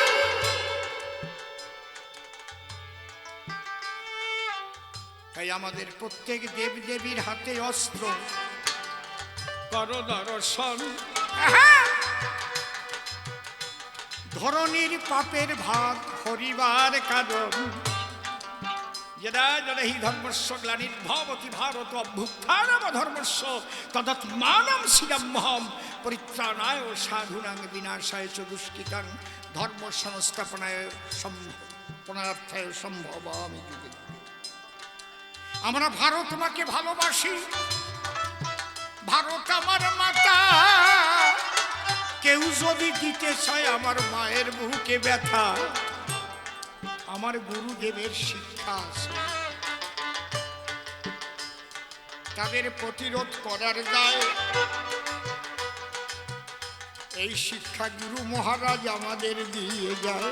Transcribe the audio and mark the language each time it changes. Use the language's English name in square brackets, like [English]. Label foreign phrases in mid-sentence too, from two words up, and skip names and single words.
[Bangla] তাই আমাদের প্রত্যেক দেব দেবীর হাতে অস্ত্র। করো দর্শন, ধরনীর পাপের ভাগ হরিবার কারণ। [Sanskrit] यदा यदा हि धर्मस्य ग्लानिर्भवति भारत अभ्युत्थानमधर्मस्य तदात्मानं सृजाम्यहं परित्राणाय साधूनां विनाशाय च दुष्कृतां धर्म संस्थापनाय সম্পনার্থায় সম্ভবামি যুগে যুগে। [Bangla] আমরা ভারত মাকে ভালোবাসি, ভারত আমার মাতা। কেউ যদি দিতে চায় আমার মায়ের বুকে ব্যথা, আমার গুরুদেবের শিক্ষা আছে, তাদের প্রতিরোধ করার দায় এই শিক্ষা গুরু মহারাজ আমাদের দিয়ে যায়।